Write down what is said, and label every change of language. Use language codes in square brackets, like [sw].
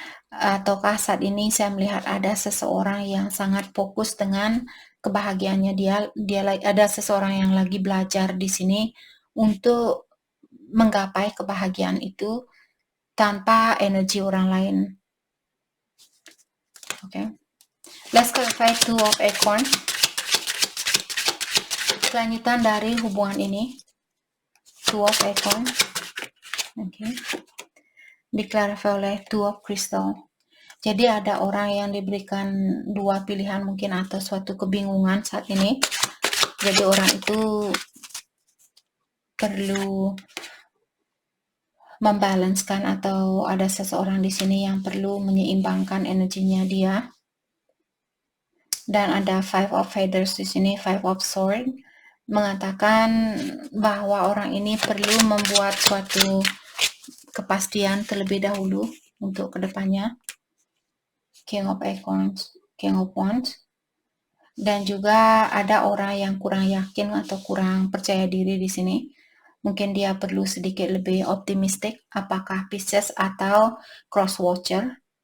[id] Ataukah saat ini saya melihat ada seseorang yang sangat fokus dengan kebahagiaannya dia ada seseorang yang lagi belajar di sini untuk menggapai kebahagiaan itu tanpa energi orang lain. Okay. [en] Let's clarify Two of Acorns. [id] Kelanjutan dari hubungan ini. Two of Acorns. Okay. Diklarifikasi oleh Two of Crystal. Jadi ada orang yang diberikan dua pilihan mungkin atau suatu kebingungan saat ini. Jadi orang itu perlu membalanskan atau ada seseorang di sini yang perlu menyeimbangkan energinya dia. Dan ada Five of Feathers di sini, Five of Swords mengatakan bahwa orang ini perlu membuat suatu kepastian terlebih dahulu untuk kedepannya. King of Acorns, King of Wands. Dan juga ada orang yang kurang yakin atau kurang percaya diri di sini. Mungkin dia perlu sedikit lebih optimistik, apakah Pisces atau Cross Watcher.